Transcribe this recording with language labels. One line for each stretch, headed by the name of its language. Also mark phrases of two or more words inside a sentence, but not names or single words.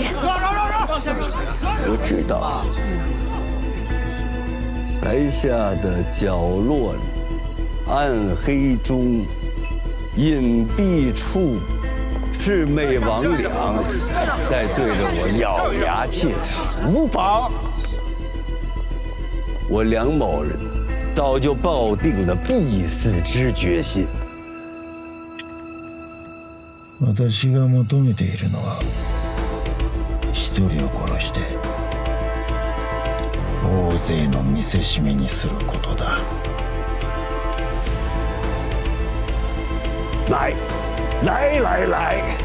Chinese: 我知道，台下的角落里，暗黑中，隐蔽处，魑魅魍魉在对着我咬牙切齿，无妨。我梁某人早就抱定了必死之決心。
Japanese: 私が求めているのは一人を殺して大勢の見せしめにすることだ。
Chinese: 来，来来来！